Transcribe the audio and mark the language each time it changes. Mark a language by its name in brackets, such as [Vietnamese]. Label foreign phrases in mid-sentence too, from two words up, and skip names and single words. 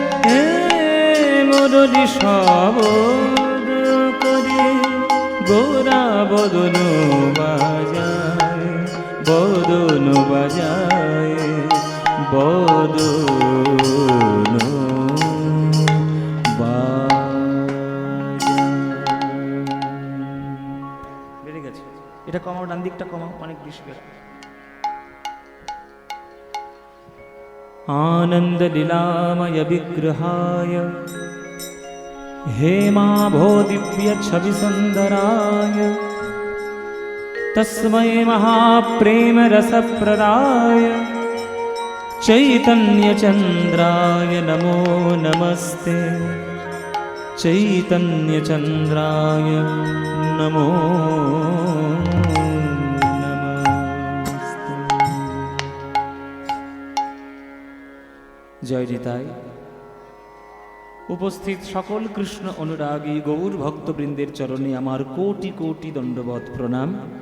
[Bangla] হে মুরলি শবদ করি গোরা বদন বাজায় বদন বাজায় বদন বেড়ে গেছে, এটা কমাও, ডান দিকটা কমাও, অনেক বেশি বেড়ে। [Sanskrit] आनंद लीलामय विग्रहाय हेमाभो दिव्य छवि सुंदराय तस्मै महाप्रेम रसप्रदाय चैतन्य चंद्राय नमो नमस्ते चैतन्य चंद्राय नमो [Bangla] জয় নিতাই। উপস্থিত সকল কৃষ্ণ অনুরাগী গৌর ভক্তবৃন্দের চরণে আমার কোটি কোটি দণ্ডবত প্রণাম।